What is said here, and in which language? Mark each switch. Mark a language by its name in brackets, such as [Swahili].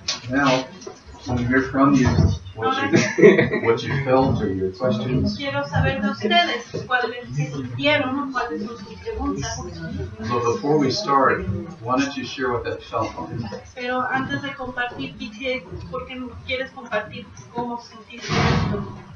[English] Now, I want to hear from you what you felt or your questions. [Spanish] Quiero saber de ustedes cuáles sintieron o cuáles son sus preguntas. [English] So before we start, why don't you share what that felt like? [Spanish] Pero antes de compartir, ¿por qué no quieres compartir cómo sentiste esto?